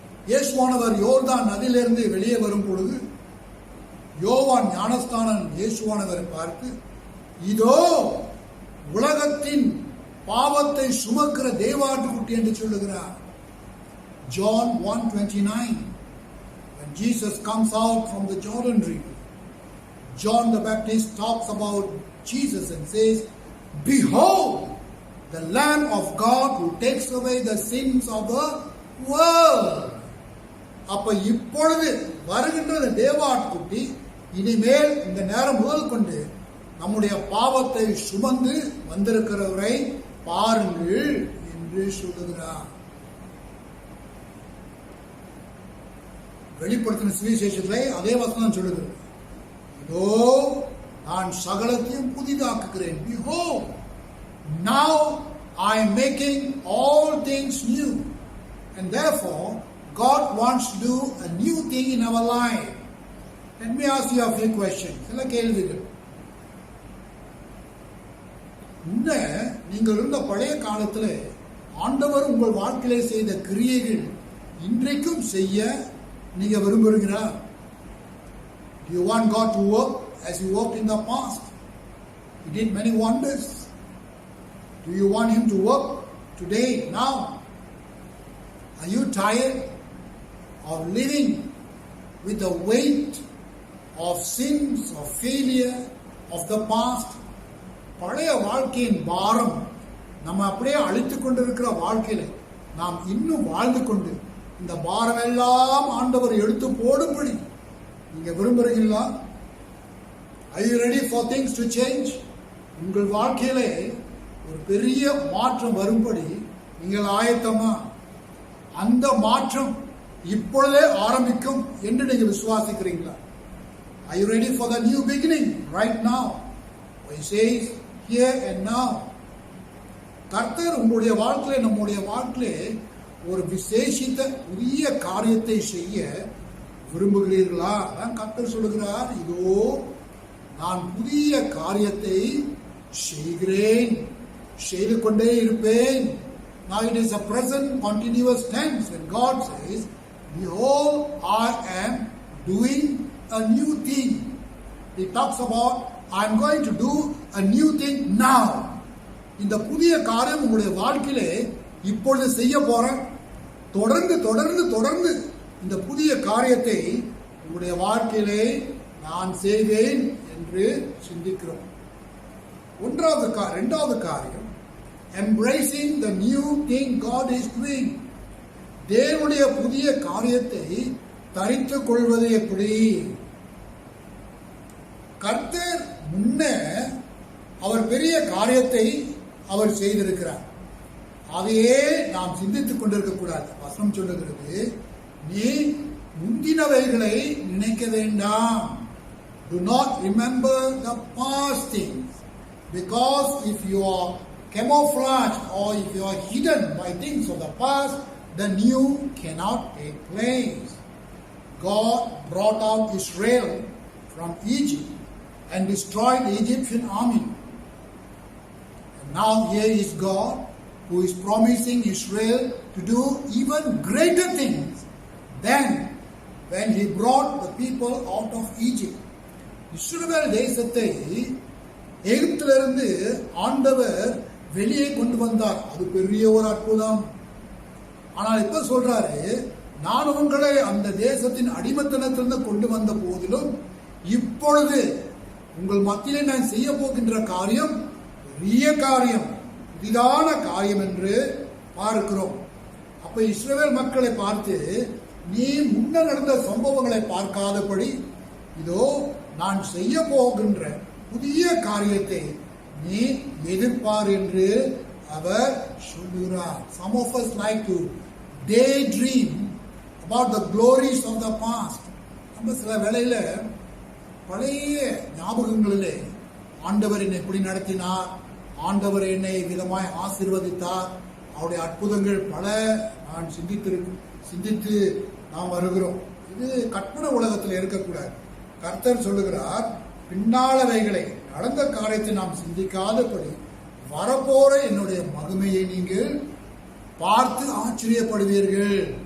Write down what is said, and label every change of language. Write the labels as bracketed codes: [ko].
[ta] இயேசுவானவர் யோர்தான் நதியிலிருந்து வெளியே வரும் பொழுது யோவான் ஞானஸ்தானன் இயேசுவானவரை பார்த்து, இதோ உலகத்தின் பாவத்தை சுமக்கிற தேவாட்டுக்குட்டி என்று சொல்லுகிறார். [en] John 1:29, when Jesus comes out from the Jordan River, John the Baptist talks about Jesus and says, behold the Lamb of God who takes away the sins of the world. [ta] அப்ப இப்பொழுது வருகின்ற தேவாட்டுக்குட்டி இனிமேல் இந்த நேரம் முதல் கொண்டு நம்முடைய பாவத்தை சுமந்து வந்திருக்கிறவரை பாருங்கள் என்று சொல்லுகிறார். வெளிப்படுத்தின சுவிசேஷத்திலே அதே வசனம் சொல்லுகிறது, இதோ நான் சகலத்தையும் புதிதாக்குகிறேன். [en] Behold, now I am making all things new. And therefore, God wants to do a new thing in our life. Let me ask you a few questions. [ta] சில கேள்விகள். நீங்கள் இருந்த பழைய காலத்தில் ஆண்டவர் உங்கள் வாழ்க்கையிலே செய்த கிரியைகள் இன்றைக்கும் செய்ய நீங்க விரும்புகிறீங்களா? [en] Do you want God to work as He worked in the past? He did many wonders. Do you want Him to work today, now? Are you tired of living with the weight of sins, of failure, of the past? [ta] பழைய வாழ்க்கையின் பாரம் நம்ம அப்படியே அழித்துக் கொண்டிருக்கிற வாழ்க்கையில நாம் இன்னும் வாழ்ந்து கொண்டு இந்த பாரம் எல்லாம் ஆண்டவர் எடுத்து போடும்படி நீங்க விரும்புறீங்களா? [en] Are you ready for things to change? [ta] உங்கள் வாழ்க்கையிலே ஒரு பெரிய மாற்றம் வரும்படி நீங்கள் ஆயத்தமா? அந்த மாற்றம் இப்பொழுதே ஆரம்பிக்கும் என்று நீங்க விசுவாசிக்கிறீங்களா? [en] Are you ready for the new beginning right now? He says here and now. [ta] கர்த்தர் உங்களுடைய வாழ்க்கையில நம்முடைய வாழ்க்கையிலே ஒரு விசேஷித்த புதிய காரியத்தை செய்ய விரும்புகிறீர்களா? கர்த்தர் சொல்லுகிறார், இதோ நான் புதிய காரியத்தை செய்கிறேன், செய்து கொண்டே இருப்பேன். [en] Now it is a present continuous tense when God says, behold, I am doing a new thing. He talks about, I am going to do a new thing now. [ta] இந்த புதிய காரியம் உங்களுடைய வாழ்க்கையிலே இப்பொழுது செய்ய போறேன். தொடர்ந்து தொடர்ந்து தொடர்ந்து இந்த புதிய காரியத்தை உங்களுடைய வாழ்க்கையிலே நான் செய்வேன் என்று சிந்திக்கிறோம். இரண்டாவது காரியம், [en] embracing the new thing God is doing. [ta] தேவனுடைய புதிய காரியத்தை தரித்துக் கொள்வது எப்படி? கர்த்தர் முன்ன அவர் பெரிய காரியத்தை அவர் செய்திருக்கிறார். அதையே நாம் சிந்தித்துக் கொண்டிருக்க கூடாது. வசனம் சொல்லுகிறது, நீ முந்தினவைகளை நினைக்க வேண்டாம். [en] Do not remember the past things, because if you are camouflaged or if you are hidden by things of the past, the new cannot take place. God brought out Israel from Egypt and destroyed the Egyptian army. And now here is God who is promising Israel to do even greater things than when He brought the people out of Egypt. [ta] இஸ்ரவேல் தேசத்தை எகிப்திலிருந்து ஆண்டவர் வெளியே கொண்டு வந்தார். அது பெரிய ஒரு அற்புதம். ஆனால் இப்ப சொல்றாரு, நான் உங்களை அந்த தேசத்தின் அடிமைத்தனத்திலிருந்து கொண்டு வந்த போதிலும் இப்பொழுது உங்கள் மத்தியிலே நான் செய்ய போகின்ற காரியம் பெரிய காரியம், புதிதான காரியம் என்று பார்க்கிறோம். அப்ப இஸ்ரவேல் மக்களை பார்த்து, நீ முன்ன நடந்த சம்பவங்களை பார்க்காதபடி இதோ நான் செய்ய போகின்ற புதிய காரியத்தை நீ எதிர்பார் என்று அவர் சொல்லுகிறார். [en] Some of us like to daydream about the glories of the past. [ta] நம்ம சில வேளையில பழைய ஞாபகங்களிலே ஆண்டவர் என்னை எப்படி நடத்தினார், ஆண்டவர் என்னை விதமாய் ஆசீர்வதித்தார், அவருடைய அற்புதங்கள் பல நான் சிந்தித்து நாம் வருகிறோம். இது கற்பனை உலகத்தில் இருக்கக்கூடாது. கர்த்தர் சொல்லுகிறார், பின்னாளவைகளை நடந்த காரியத்தை நாம் சிந்திக்காதபடி வரப்போற என்னுடைய மகிமையை நீங்கள் பார்த்து ஆச்சரியப்படுவீர்கள்.